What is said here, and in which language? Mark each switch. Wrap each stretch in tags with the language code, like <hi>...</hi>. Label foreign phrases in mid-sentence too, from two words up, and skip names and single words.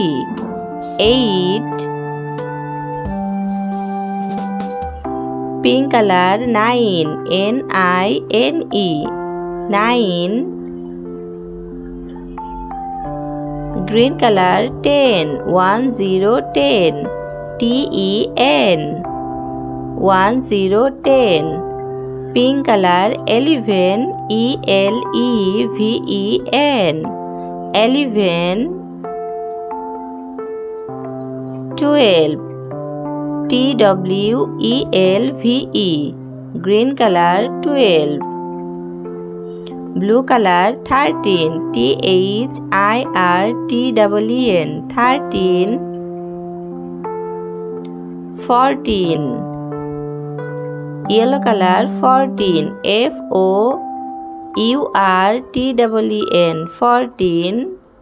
<en>8, pink color 9, N I N E, 9, green color 10, 1 0 10, T E N, 1 0 10, pink color 11, E L E V E N, 11, 12, T W E L V E, green color 12, Blue color 13, THIRTEEN 13. 14. Yellow color 14, FOURTEEN 14.</en>